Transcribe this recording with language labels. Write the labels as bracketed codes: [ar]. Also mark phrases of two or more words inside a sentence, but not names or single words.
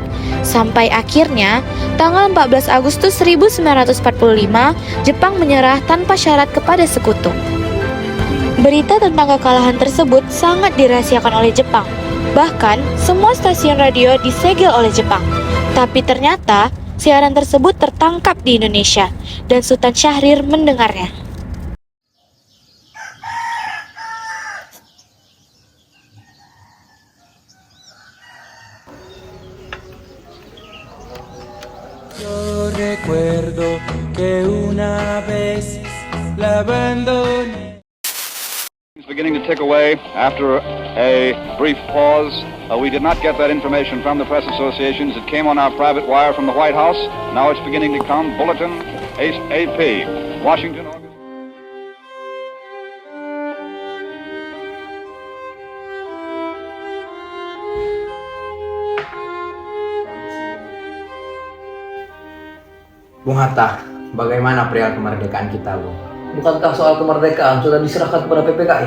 [id] Sampai akhirnya, tanggal 14 Agustus 1945, Jepang menyerah tanpa syarat kepada sekutu. Berita tentang kekalahan tersebut sangat dirahasiakan oleh Jepang. Bahkan, semua stasiun radio disegel oleh Jepang. Tapi ternyata, siaran tersebut tertangkap di Indonesia, dan Sultan Syahrir mendengarnya. [es] Yo recuerdo que una vez la abandoné. [en] It's beginning to tick away after a brief pause. We did not get that information from the press associations. It came on our private wire from the White House. Now it's beginning to come. Bulletin AP. Washington, August. [id] Bung Hatta, bagaimana perihal kemerdekaan kita, Bung? Bukankah soal kemerdekaan sudah diserahkan kepada PPKI?